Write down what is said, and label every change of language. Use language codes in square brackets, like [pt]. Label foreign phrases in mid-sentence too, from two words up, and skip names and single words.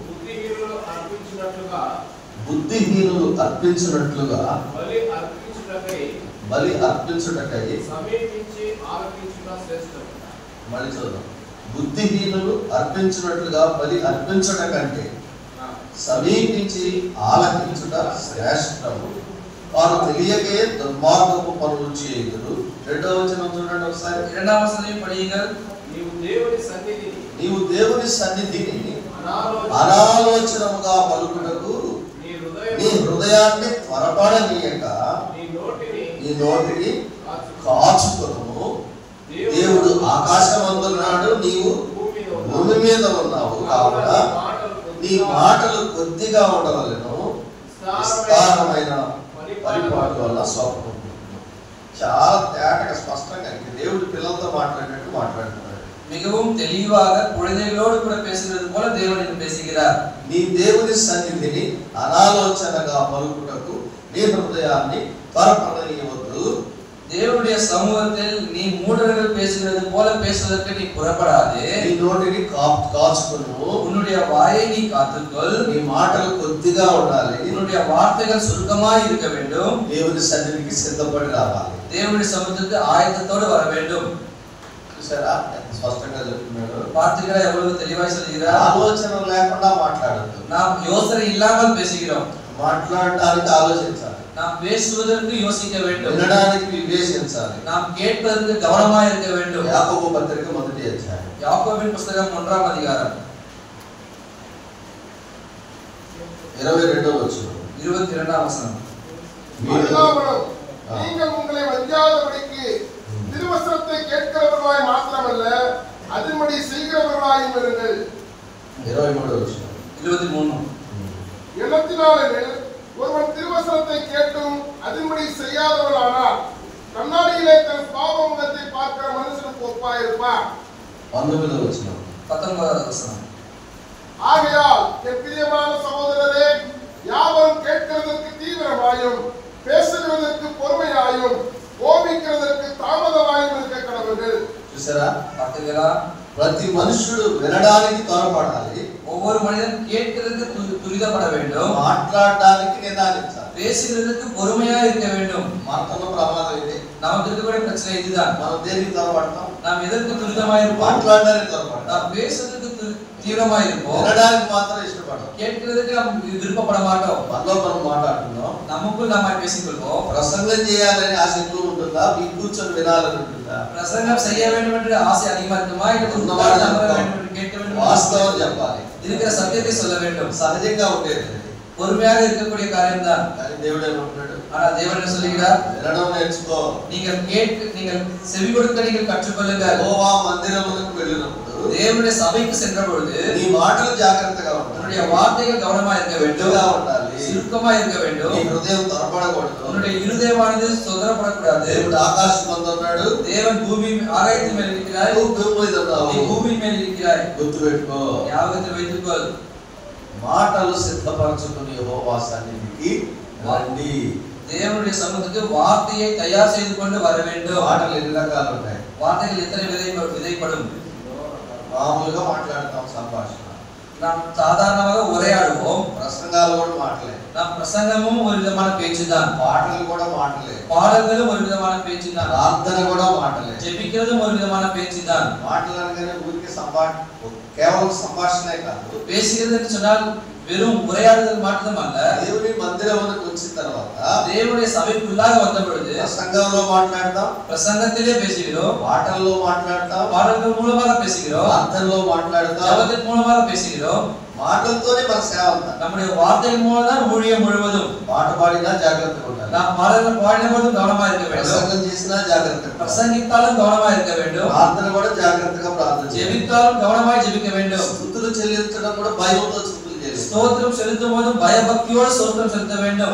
[te] బుద్ధిహీనులు అర్పించినట్లుగా బలి అర్పించుటకై సమీపించి ఆలకించుట శ్రేష్టం. మళ్ళీ చూద్దాం. బుద్ధిహీనులు అర్పించినట్లుగా బలి అర్పించుట కంటే సమీపించి ఆలకించుట శ్రేష్టము. వారు తెలియకే దుర్మార్గపు పనులు చేయుదురు. 2వ వచనం చూడండి ఒకసారి. [ta] 2ஆம் வசனத்தை படியுங்கள். [te] నీవు దేవుని సన్నిధిని అనాలోచనముగా పలుకుటకు నీ హృదయాన్ని త్వరపడనీయక నీ నోటిని కాచుకొనుము. దేవుడు ఆకాశమందున్నాడు, నీవు భూమి మీద ఉన్నావు కావున నీ మాటలు కొద్దిగా ఉండవలెను. విస్తారమైన పరిపాటు వల్ల స్వప్నం. చాలా తేటగా స్పష్టంగా దేవుడు పిల్లలతో మాట్లాడినట్టు మాట్లాడుతున్నాడు. [ta] மிகவும் தெளிவாக குழந்தைகளோடு கூட பேசுகிறது போல தேவன் பேசுகிறார். [te] నీ దేవుని సన్నిధిని అనాలోచనగా పలుకుటకు నీ హృదయాన్ని త్వరపడనీయవద్దు. [ta] தேவனுடைய சமூகத்தில் நீ மூடர்கள் பேசுகிறது போல பேசுவதற்கு நீ புறப்படாதே. [te] నీ నోటిని కాచుకొను. [ta] உன்னுடைய வாயை நீ காத்துக்கொள். [te] నీ మాటలు కొద్దిగా ఉండాలి. [ta] உன்னுடைய வார்த்தைகள் சுருக்கமாய் இருக்க வேண்டும். [te] దేవుని సన్నిధికి సిద్ధపడి రావాలి. [ta] தேவனுடைய சமூகத்துக்கு ஆயத்தத்தோடு வர வேண்டும். [te] చూసారా ఎంత స్పష్టంగా చెప్తున్నాడు. [ta] வார்த்தைகளை எவ்வளவு தெளிவாய் சொல்கிறார். [te] ఆలోచన లేకుండా మాట్లాడద్దు. [ta] நாம் யோசனை இல்லாமல் பேசுகிறோம். [te] మాట్లాడడానికి ఆలోచించాలి. [ta] நாம் பேசுவதற்கு யோசிக்க வேண்டும். [te] వినడానికి వివేచించాలి. [ta] நாம் கேட்பதற்கு கவனமாய் இருக்க வேண்டும். [te] యాకోబు పత్రిక 1వ అధ్యాయం. [ta] யாக்கோபின் புத்தகம் 1ஆம் அதிகாரம் [te] 22వ వచనం. [ta] 22ஆம் வசனம். நீங்கள் உங்களை வஞ்சாதபடிக்கு திருவசனத்தை கேட்கிறவர்களாய் மாத்திரமல்ல அதன்படி செய்கிறவர்களாயும் இருங்கள். [te] 23వ వచనం. [ta] 23. எண்ணத்தினாலே ஒருவன் திருவசனத்தை கேட்டும் அதன்படி செய்யாதவனானால் கண்ணாடியிலே தன் பாவ முகத்தை பார்க்கிற மனுஷனுக்கு ஒப்பாயிருப்பான். [te] 19వ వచనం. [ta] 19வது வசனம். ஆகையால் என் பிரியமான சகோதரரே, யாவரும் கேட்கிறதற்கு தீவிரமாயும் பேசுகிறதற்கு பொறுமையாயும் கோபிக்கிறதற்கு தாமதமாயும் இருக்க கடவுள். [te] చూసారా? [ta] பார்த்தீங்களா? [te] ప్రతి మనుషుడు వినడానికి త్వరపడాలి. [ta] ஒவ்வொரு மனிதன் கேட்கிறதுக்கு துரிதப்பட வேண்டும். [te] మాట్లాడడానికి నిదానించాలి. [ta] பேசுகிறதுக்கு பொறுமையா இருக்க வேண்டும். [te] మనకున్న ప్రమాదం ఇది. [ta] நமக்கு இருக்கக்கூடிய பிரச்சனை இதுதான். [te] మనం దేనికి త్వరపడతాం? [ta] நாம் எதற்கு துரிதமாய் இருப்போம்? [te] మాట్లాడడానికి త్వరపడతాం. [ta] நாம் பேசுறதுக்கு தீவிரமா இருப்போம். [te] వినడానికి మాత్రం ఇష్టపడం. [ta] கேட்கிறதுக்கு நாம் விருப்பப்பட மாட்டோம். [te] మనలో మనం మాట్లాడుతున్నాం. [ta] நமக்குள் நாம பேசிக்கொள்வோம். [te] ప్రసంగం చేయాలని ఆశ ఎక్కువ ఉంటుందా, మీ కూర్చొని వినాలని ఉంటుందా? [ta] பிரசங்கம் செய்ய வேண்டும் என்ற ஆசை அதிகமா இருக்குமா, இல்லை உட்கார்ந்து அமர வேண்டும் என்று கேட்க வேண்டும்? [te] వాస్తవం చెప్పాలి. [ta] இருக்கிற సత్యத்தை சொல்ல வேண்டும். [te] సహజంగా ఉండేది [ta] பொறுமையாக இருக்கக்கூடிய காரியம் தான். [te] కానీ దేవుడు ఏమంటున్నాడు? [ta] ஆனா தேவன் என்ன சொல்லுகிறார்? [te] వినడం నేర్చుకో. [ta] நீங்கள் செவி கொடுக்க நீங்கள் கற்றுக்கொள்ளுங்கள். [te] యెహోవా మందిరమునకు వెళ్ళినప్పుడు [ta] தேவனுடைய சபைக்கு சென்ற பொழுது [te] నీ మాటలు జాగ్రత్తగా ఉండాలి. [ta] உன்னுடைய வார்த்தைகள் கவனமா இருக்க வேண்டும், [te] ఉండాలి. [ta] சுருக்கமா இருக்க வேண்டும். [te] నీ హృదయం తొరపడకూడదు. [ta] உன்னுடைய இருதயமானது சொதரப்படக்கூடாது. [te] దేవుడు ఆకాశం మీద ఉన్నాడు, [ta] தேவன் பூமி ஆகாயத்தின் மேல் இருக்கிறார், [te] నువ్వు భూమి మీద ఉన్నావు. [ta] நீ பூமியின் மேல் இருக்கிறாய். [te] గుర్తుపెట్టుకో. [ta] ஞாபகத்தில் வைத்துக்கொள். [te] మాటలు సిద్ధపరచుకుని యెహోవా సన్నిధికి రండి. [ta] தேவனுடைய சமூகத்துக்கு வார்த்தையை தயார் செய்து கொண்டு வர வேண்டும். [te] మాటలు ఎన్ని రకాలు ఉన్నాయి? [ta] வார்த்தைகள் எத்தனை விதைப்படும்? [te] మామూలుగా మాట్లాడతాం, సంభాషణ. [ta] நாம் சாதாரணமாக உரையாடுவோம். [te] ప్రసంగాలు కూడా మాటలే. [ta] நாம் பிரசங்கமும் ஒரு விதமான பேச்சு தான். [te] పాటలు కూడా మాటలే. [ta] பாடல்களும் ஒரு விதமான பேச்சு தான். [te] ప్రార్థన కూడా మాటలే. [ta] ஜெபிக்கிறதும் ஒரு விதமான பேச்சு தான். [te] మాటలు అనగానే ఊరికే కేవలం సంభాషణే కాదు. [ta] பேசுகிறது என்று சொன்னால் வெறும் உரையாடுதல் மட்டுமல்ல. [te] దేవుని మందిరమునకు వచ్చిన తర్వాత [ta] தேவனுடைய சபைக்குள்ளாக வந்த பொழுது [te] ప్రసంగంలో మాట్లాడతాం, [ta] பிரசங்கத்திலே பேசுகிறோம், [te] పాటల్లో మాట్లాడతాం, [ta] பாடல்கள் மூலமாக பேசுகிறோம், [te] ప్రార్థనలో మాట్లాడతాం. [ta] ஜெபத்தின் மூலமாக பேசுகிறோம். [te] మాటలతోనే మన సేవ అంతా. [ta] நம்முடைய வார்த்தையின் மூலம் தான் ஊழியம் முழுவதும். [te] పాట పాడినా జాగ్రత్తగా ఉండాలి. [ta] நாம் பாடல்கள் பாடின போதும் கவனமா இருக்க வேண்டும். [te] ప్రసంగం చేసినా జాగ్రత్తగా, [ta] பிரசங்கித்தாலும் கவனமா இருக்க வேண்டும். [te] ప్రార్థన కూడా జాగ్రత్తగా ప్రార్థన చేయాలి. [ta] ஜெபித்தாலும் கவனமாய் ஜெபிக்க வேண்டும். [te] స్తుతులు చెల్లించడం కూడా భయంతో స్తుతులు చేయాలి. [ta] ஸ்தோத்திரம் செலுத்தும் போது பயபக்தியோடு ஸ்தோத்திரம் செலுத்த வேண்டும்.